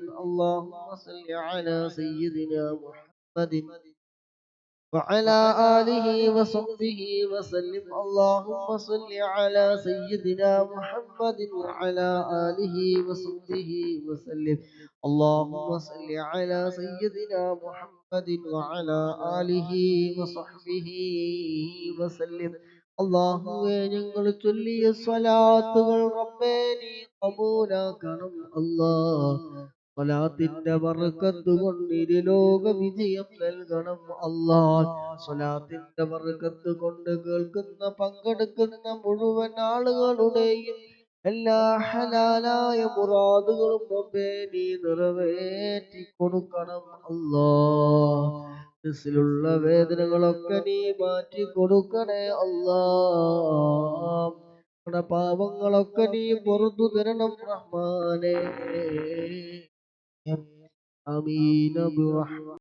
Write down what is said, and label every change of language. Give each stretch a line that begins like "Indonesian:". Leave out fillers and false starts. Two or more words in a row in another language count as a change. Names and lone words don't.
Arabic: اللهم صل على سيدنا محمد وعلى آله وصحبه وسلم. اللهم صل على سيدنا محمد وعلى آله وصحبه وسلم. اللهم صل على سيدنا محمد وعلى آله وصحبه وسلم.
Malayalam: അള്ളാഹുവേ ഞങ്ങൾ ചൊല്ലിയ സ്വലാത്തുകൾ റബ്ബേ നീ കബൂലാക്കണം അല്ലാ. സ്വലാത്തിന്റെ ബർക്കത്ത് കൊണ്ട് ഇരുലോക വിജയം നൽകണം അല്ലാ. സ്വലാത്തിന്റെ ബർക്കത്ത് കൊണ്ട് കേൾക്കുന്ന പങ്കെടുക്കുന്ന മുഴുവൻ ആളുകളുടെയും എല്ലാ ഹലാലായ മുറാദുകളും റബ്ബേ നീ നിറവേറ്റി കൊടുക്കണം അല്ലാ. മനസ്സിലുള്ള വേദനകളൊക്കെ നീ മാറ്റി കൊടുക്കണേ അല്ലാ. നമ്മുടെ പാവങ്ങളൊക്കെ നീ പുറത്തു തരണം റഹ്മാനേ.
Arabic: آمين برحمتك.